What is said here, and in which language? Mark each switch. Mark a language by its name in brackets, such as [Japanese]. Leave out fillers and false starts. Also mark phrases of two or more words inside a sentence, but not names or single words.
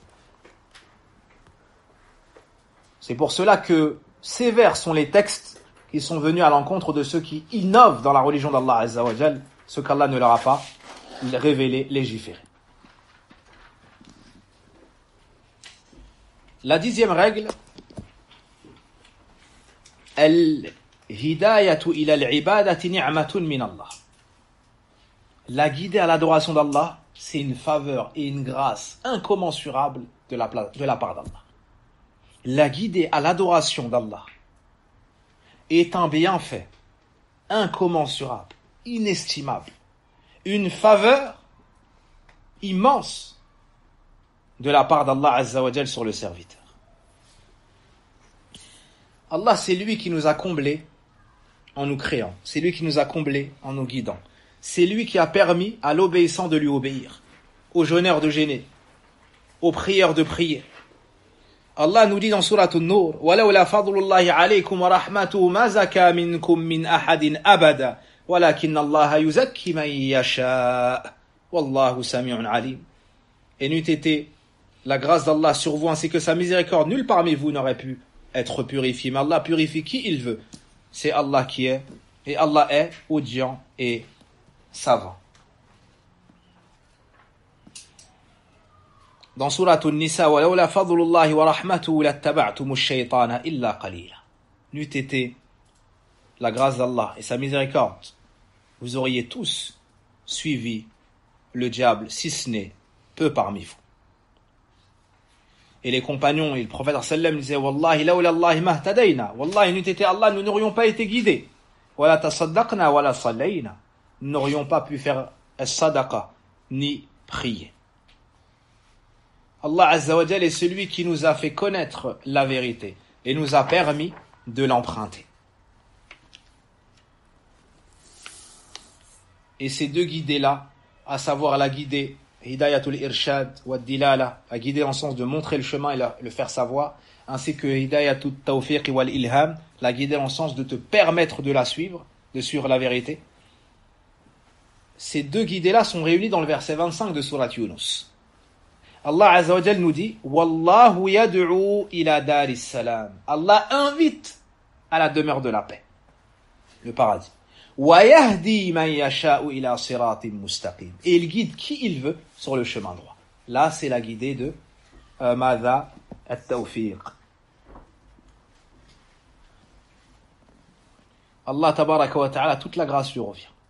[French] C'est pour cela que sévères sont les textes qui sont venus à l'encontre de ceux qui innovent dans la religion d' [Arabic] الله عز وجل, [French] ce qu'Allah ne leur a pas révélé, légiféré. La 10e règle, [Arabic] الهداية إلى العبادة نعمة من الله. [French] La guider à l'adoration d'Allah, c'est une faveur et une grâce incommensurable de la part d'Allah. La guider à l'adoration d'Allah est un bienfait incommensurable, inestimable, une faveur immense de la part d' [Arabic] الله عز وجل [French] sur le serviteur. Allah, c'est lui qui nous a comblés en nous créant, c'est lui qui nous a comblés en nous guidant, c'est lui qui a permis à l'obéissant de lui obéir, aux jeûneurs de jeûner, aux prières de prier. Allah nous dit dans Surat An-Nur [Arabic] وَلَوْلَا فَضْلُ اللَّهِ عَلَيْكُمْ وَرَحْمَتُهُ مَا زَكَى مِنْكُمْ مِنْ أَحَدٍ أَبَدًا وَلَكِنَّ اللَّهَ يُزَكِّي مَنْ يَشَاءُ وَاللَّهُ سَمِيعٌ عَلِيمٌ. [French] Et n'eût été la grâce d'Allah sur vous ainsi que sa miséricorde, nul parmi vous n'aurait pu être purifié. Mais Allah purifie qui il veut. C'est Allah qui est, et Allah est audient et savant. Dans Surat An-Nisa, [Arabic] وَلَوْلَا فَضْلُ اللَّهِ وَرَحْمَتُهُ لَاتَّبَعْتُمُ الشَّيْطَانَ إِلَّا قَلِيلًا. [French] N'eût été la grâce d'Allah et sa miséricorde, vous auriez tous suivi le diable, si ce n'est peu parmi vous. Et les compagnons et le prophète sallam disaient [Arabic] والله لولا الله ما اهتدينا. [French] Wallahi, n'eût été Allah, nous n'aurions pas été guidés. [Arabic] ولا تصدقنا ولا صلينا. [French] Nous n'aurions pas pu faire as-sadaqa ni prier. [Arabic] الله عز وجل [French] est celui qui nous a fait connaître la vérité et nous a permis de l'emprunter. Et ces deux guidées-là, à savoir la guidée [Arabic] هداية الإرشاد والدلالة, [French] la guider en sens de montrer le chemin et le faire savoir, ainsi que [Arabic] هداية التوفيق والإلهام, [French] la guider en sens de te permettre de la suivre, de suivre la vérité. Ces deux guidées-là sont réunies dans le verset 25 de Surat Yunus. [Arabic] الله عز وجل [French] nous dit [Arabic] والله يدعو إلى دار السلام. [French] Allah invite à la demeure de la paix, le paradis. [Arabic] ويهدي من يشاء إلى صراط مستقيم. [French] Et il guide qui il veut sur le chemin droit. Là, c'est la guidée de [Arabic] ماذا التوفيق. الله تبارك وتعالى, [French] toute la grâce lui revient.